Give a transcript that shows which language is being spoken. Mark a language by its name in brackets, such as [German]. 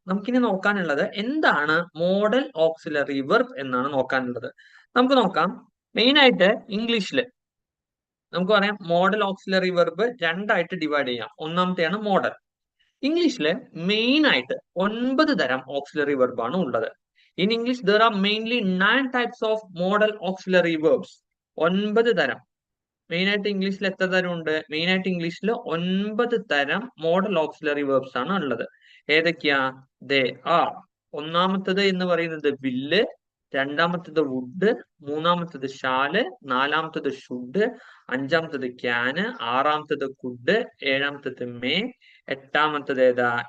[Malayalam] നമുക്കിനി നോക്കാനുള്ളത് എന്താണ് modal auxiliary verb എന്നാണ് നോക്കാനുള്ളത്. നമുക്ക് നോക്കാം. മെയിൻ ആയിട്ട് ഇംഗ്ലീഷിൽ നമുക്ക് പറയാം മോഡൽ ഓക്സിലറി വെർബ് രണ്ടായിട്ട് ഡിവൈഡ് ചെയ്യാം. ഒന്നാമത്തെയാണ് മോഡൽ. ഇംഗ്ലീഷില് മെയിൻ ആയിട്ട് 9 തരം ഓക്സിലറി വെർബ് ആണ് ഉള്ളത്. [English] In English there are mainly 9 types of modal auxiliary verbs. [Malayalam] 9 തരം. മെയിൻ ആയിട്ട് ഇംഗ്ലീഷിൽ എത്ര തരം ഉണ്ട്? മെയിൻ ആയിട്ട് ഇംഗ്ലീഷിൽ 9 തരം മോഡൽ ഓക്സിലറി വെർബ്സ് ആണ് ഉള്ളത്. ഏതൊക്കെയാ? [English] They are. [Malayalam] ഒന്നാമത്തത് എന്ന് പറയുന്നത് വില്ല്, രണ്ടാമത്തത് വുഡ്, മൂന്നാമത്തത് ഷാല്, നാലാമത്തത് ഷുഡ്, അഞ്ചാമത്തത് ക്യാന്, ആറാമത്തത് കുഡ്, ഏഴാമത്തത് മേ, എട്ടാമത്തത് ഏതാ?